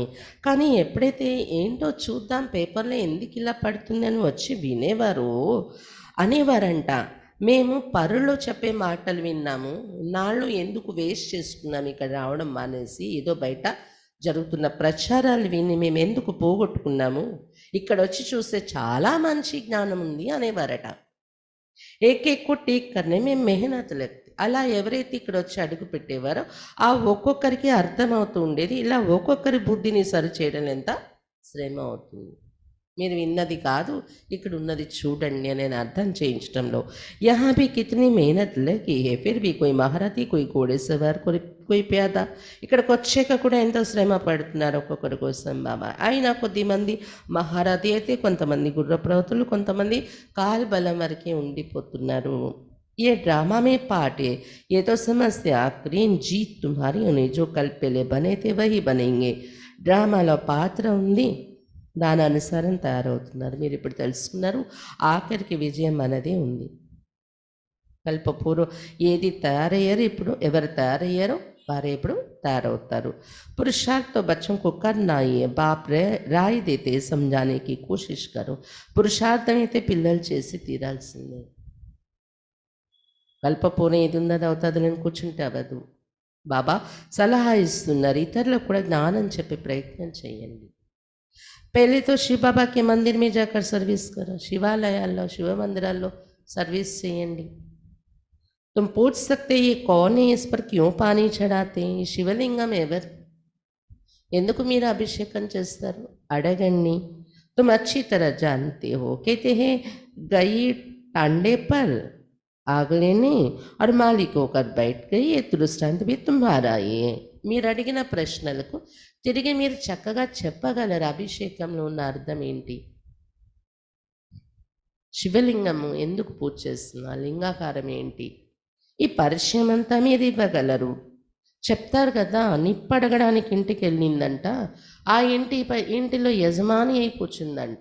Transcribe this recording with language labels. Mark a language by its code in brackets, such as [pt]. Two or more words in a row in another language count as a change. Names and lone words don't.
[te] కానీ ఎప్పుడైతే ఏంటో చూద్దాం పేపర్లో ఎందుకు ఇలా పడుతుందని వచ్చి వినేవారు, అనేవారంట మేము పరులు చెప్పే మాటలు విన్నాము, నాళ్ళు ఎందుకు వేస్ట్ చేసుకున్నాం ఇక్కడ రావడం మానేసి, ఏదో బయట జరుగుతున్న ప్రచారాలు విని మేము ఎందుకు పోగొట్టుకున్నాము, ఇక్కడొచ్చి చూస్తే చాలా మంచి జ్ఞానం ఉంది అనేవారట. [hi] एक एक को ठीक करने में मेहनत लगती. [te] అలా ఎవరైతే ఇక్కడొచ్చి అడుగు పెట్టేవారో ఆ ఒక్కొక్కరికి అర్థమవుతూ ఉండేది. ఇలా ఒక్కొక్కరి బుద్ధిని సరిచేయడం ఎంత శ్రమ అవుతుంది. మీరు విన్నది కాదు, ఇక్కడ ఉన్నది చూడండి అని నేను అర్థం చేయించడంలో. [hi] यहाँ भी कितनी मेहनत लगी है, फिर भी कोई महारथी, कोई घोड़े सवार, कोई प्यादा. [te] ఇక్కడికి వచ్చాక కూడా ఎంతో శ్రమ పడుతున్నారు ఒక్కొక్కరి కోసం బాబా. అయినా కొద్దిమంది మహారథి అయితే, కొంతమంది గుర్రప్రవతులు, కొంతమంది కాల్బలం వరకే ఉండిపోతున్నారు. [hi] ये ड्रामा में पार्ट है, ये तो समझते आखिरी जीत तुम्हारी होनी, जो कल पहले बने थे वही बनेंगे. [te] డ్రామాలో పాత్ర ఉంది, దాని అనుసారం తయారవుతున్నారు. మీరు ఇప్పుడు తెలుసుకున్నారు, ఆఖరికి విజయం మనదే ఉంది. కల్పపూర్వం ఏది తయారయ్యారు, ఇప్పుడు ఎవరు తయారయ్యారో వారే ఇప్పుడు తయారవుతారు. [hi] पुरुषार्थ तो बच्चों को करना ही है, बाप राय देते సమझाने की कोशिश करो. [te] పురుషార్థం అయితే పిల్లలు చేసి తీరాల్సిందే. కల్పపూర్వం ఏది ఉన్నది అవుతుంది, నేను కూర్చుంటే అవ్వదు. బాబా సలహా ఇస్తున్నారు, ఇతరులకు కూడా జ్ఞానం చెప్పే ప్రయత్నం చేయండి. [hi] पहले तो शिव बाबा के मंदिर में जाकर सर्विस करो, [te] శివాలయాల్లో శివ మందిరాల్లో సర్వీస్ చేయండి. [hi] तुम पूछ सकते ये कौन है, इस पर क्यों पानी चढ़ाते हैं, [te] ఈ శివలింగం ఎవరు, ఎందుకు మీరు అభిషేకం చేస్తారు అడగండి. [hi] तुम अच्छी तरह जानते हो, कहते हैं गई टांडे पर आग लेने और मालिक होकर बैठ गई, ये दृष्टांत भी तुम्हारा ही है. [te] మీరు అడిగిన ప్రశ్నలకు తిరిగి మీరు చక్కగా చెప్పగలరు అభిషేకంలో ఉన్న అర్థం ఏంటి, శివలింగము ఎందుకు పూజ చేస్తున్నా, లింగాకారం ఏంటి, ఈ పరిచయం అంతా మీరు ఇవ్వగలరు. చెప్తారు కదా, నిప్పడగడానికి ఇంటికి వెళ్ళిందంట, ఆ ఇంటిలో యజమాని అయి కూర్చుందంట.